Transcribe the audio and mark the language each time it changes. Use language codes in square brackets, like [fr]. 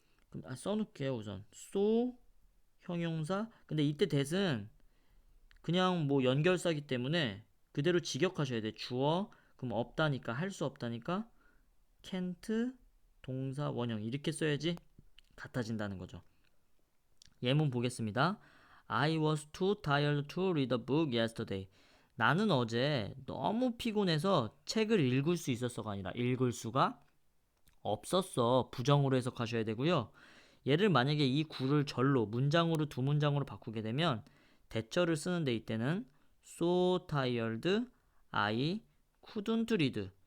[ko] 그럼 써놓을게요 우선. so 형용사 근데 이때 that은 그냥 뭐 연결사기 때문에 그대로 직역하셔야 돼. 주어 그럼 없다니까 할 수 없다니까 can't 동사 원형 이렇게 써야지 같아진다는 거죠. 예문 보겠습니다. [en] I was too tired to read a book yesterday. [ko] 나는 어제 너무 피곤해서 책을 읽을 수 있었어가 아니라 읽을 수가 없었어. 부정으로 해석하셔야 되고요. 얘를 만약에 이 구를 절로 문장으로 두 문장으로 바꾸게 되면 대절을 쓰는데 이때는 [en] so tired I couldn't read.